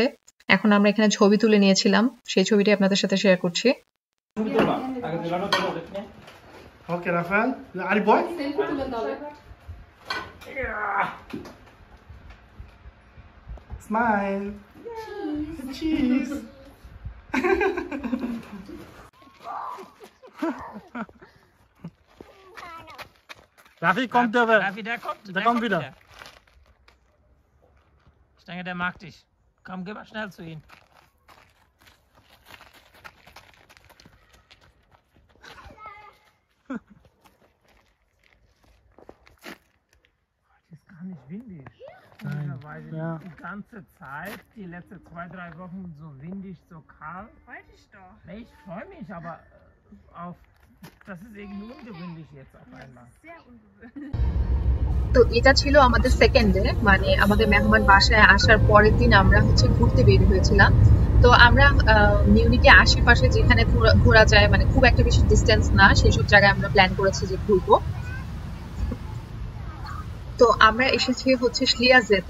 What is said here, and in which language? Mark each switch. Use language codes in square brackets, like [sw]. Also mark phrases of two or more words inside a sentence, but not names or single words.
[bn] এখন আমরা এখানে ছবি তুলে নিয়েছিলাম, সেই ছবিটি আপনাদের সাথে শেয়ার করছি। ওকে রাফাল, আরে [en] boy smile, [bn] চিজ। [de] Rafi kommt aber. Rafi, der kommt. Der kommt wieder. Ich denke, der mag dich. Komm, geh mal schnell zu ihm. Das ist gar nicht windig. Komischerweise Ja. die ganze Zeit, die letzten 2-3 Wochen so windig, so kalt. Weiß ich doch. Nee, ich freue mich, aber auf. Das ist irgendwie ungewöhnlich jetzt auf einmal. Sehr ungewöhnlich. [bn] তো এটা ছিল আমাদের সেকেন্ড ডে, মানে আমাদের মেহমান বাসায় আসার পরের দিন আমরা ঘুরতে বের হয়েছিলাম। তো আমরা মিউনিকে আশেপাশে যেখানে ঘোরা যায়, মানে খুব একটা বেশি ডিস্টেন্স না, সেসব জায়গায় আমরা প্ল্যান করেছি যে ঘুরবো। তো আমরা এসেছি শ্লিয়াজেতে।